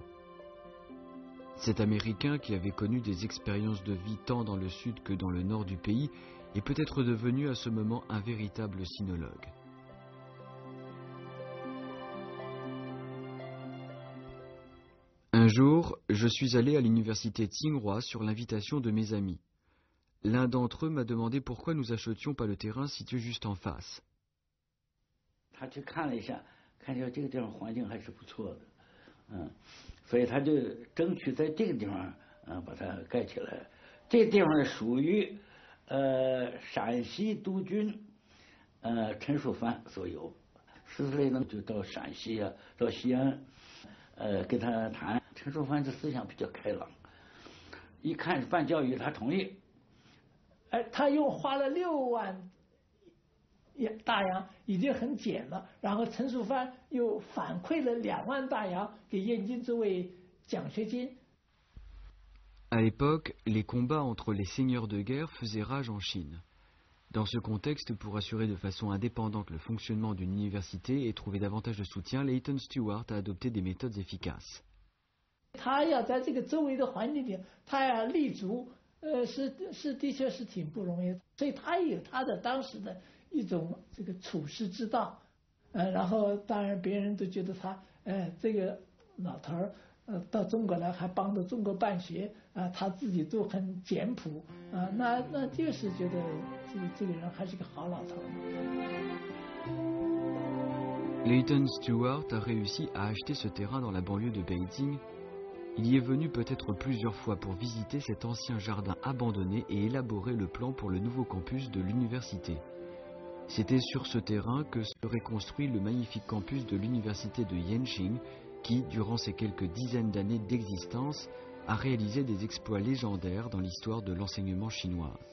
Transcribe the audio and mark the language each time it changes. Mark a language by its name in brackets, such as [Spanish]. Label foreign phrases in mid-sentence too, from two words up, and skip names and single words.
[French] Cet Américain, qui avait connu des expériences de vie tant dans le sud que dans le nord du pays, est peut-être devenu à ce moment un véritable sinologue. Un jour, je suis allé à l'université Tsinghua sur l'invitation de mes amis. L'un d'entre eux m'a demandé pourquoi nous achetions pas le terrain situé juste en face. [Chinese] 他去看了一下，看见这个地方环境还是不错的，所以他就争取在这个地方把它盖起来。这地方属于陕西督军陈树藩所有。14岁呢就到陕西啊，到西安，跟他谈。陈树藩这思想比较开朗，一看办教育，他同意。他又花了6万大洋，已经很减了。然后陈树藩又反馈了2万大洋给燕京作为奖学金。 [French] À l'époque, les combats entre les seigneurs de guerre faisaient rage en Chine. Dans ce contexte, pour assurer de façon indépendante le fonctionnement d'une université et trouver davantage de soutien, Leighton Stewart a adopté des méthodes efficaces. [Chinese] 他要在这个周围的环境里，他要立足，的确是挺不容易。所以他也有他的当时的一种这个处世之道，然后当然别人都觉得他，这个老头儿。到中国来还帮着中国办学啊，他自己都很简朴啊，那就是觉得这个人还是个好老头。 [French] Leighton Stewart a réussi à acheter ce terrain dans la banlieue de Beijing. Il y est venu peut-être plusieurs fois pour visiter cet ancien jardin abandonné et élaborer le plan pour le nouveau campus de l'université. C'était sur ce terrain que serait construit le magnifique campus de l'université de Yenching, qui, durant ces quelques dizaines d'années d'existence, a réalisé des exploits légendaires dans l'histoire de l'enseignement chinois.